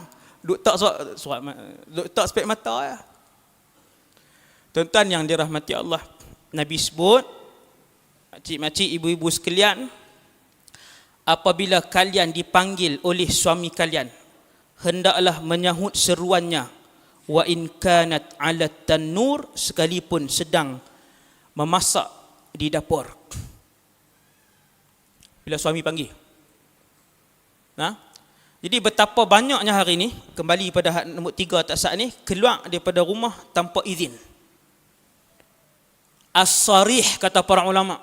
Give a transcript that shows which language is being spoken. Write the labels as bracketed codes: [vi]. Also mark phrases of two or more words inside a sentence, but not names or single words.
[ms] Duk tak spek mata ya. Tuan-tuan yang dirahmati Allah, Nabi sebut, makcik-makcik, ibu-ibu sekalian, apabila kalian dipanggil oleh suami kalian, hendaklah menyahut seruannya, [ar] وإن كانت على تنور, [ms] sekalipun sedang memasak di dapur. Bila suami panggil. Jadi betapa banyaknya hari ni, kembali pada nombor 3 atas saat ni, keluar daripada rumah tanpa izin. As-sarih kata para ulama.